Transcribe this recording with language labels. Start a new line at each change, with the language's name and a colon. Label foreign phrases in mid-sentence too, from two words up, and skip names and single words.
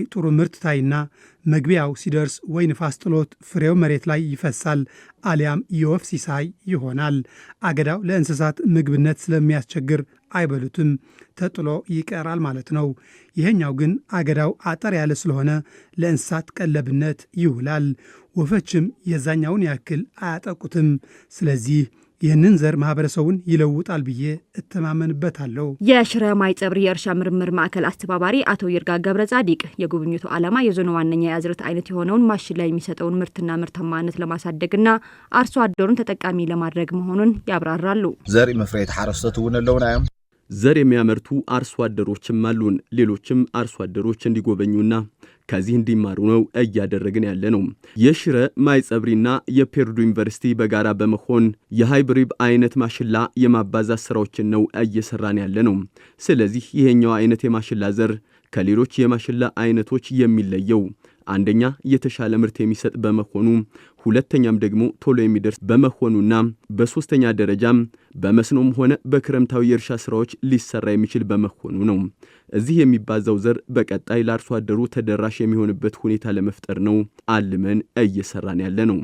Amharic: ጥሩ ምርት ታይና መግቢያው ሲደርስ ወይ ንፋስ ጥሎት ፍሬው መሬት ላይ ይፈሳል፣ አሊያም የወፍ ሲሳይ ይሆናል። አገዳው ለእንስሳት ምግብነት ስለሚያስቸግር አይበሉትም፣ ተጥሎ ይቀራል ማለት ነው። ይሄኛው ግን አገዳው አጠር ያለ ስለሆነ ለእንስሳት ቀለብነት ይውላል። ወፎችም የዛኛውን ያክል አያጠቁትም። ስለዚህ ይህንን ዘር ማህበረሰቡን ይለውጣል ብዬ እተማመንበታለሁ። የሽረ ማይጸብሪ የእርሻ ምርምር ማዕከል አስተባባሪ አቶ ይርጋ ገብረ ጻዲቅ የጉብኝቱ ዓላማ የዞኑ ዋነኛ የአዝርዕት አይነት የሆነውን ማሽላ የሚሰጠውን ምርትና ምርታማነት ለማሳደግና አርሶ አደሩን ተጠቃሚ ለማድረግ መሆኑን ያብራራሉ።
Tigrinya: ዘርኢ መፍረይት ሓረስቶት እውን ኣለውናዮም
Amharic: ዘር የሚያመርቱ አርሶ አደሮችም አሉን። ሌሎችም አርሶ አደሮች እንዲጎበኙና ከዚህ እንዲማሩ ነው እያደረግን ያለ ነው። የሽረ ማይጸብሪና የፔርዱ ዩኒቨርሲቲ በጋራ በመሆን የሃይብሪድ አይነት ማሽላ የማባዛት ስራዎችን ነው እየሰራን ያለ ነው። ስለዚህ ይሄኛው አይነት የማሽላ ዘር ከሌሎች የማሽላ አይነቶች የሚለየው አንደኛ የተሻለ ምርት የሚሰጥ በመሆኑ፣ ሁለተኛም ደግሞ ቶሎ የሚደርስ በመሆኑና በሶስተኛ ደረጃም በመስኖም ሆነ በክረምታዊ የእርሻ ስራዎች ሊሰራ የሚችል በመሆኑ ነው። እዚህ የሚባዛው ዘር በቀጣይ ለአርሶ አደሩ ተደራሽ የሚሆንበት ሁኔታ ለመፍጠር ነው አልመን እየሰራን ያለ ነው።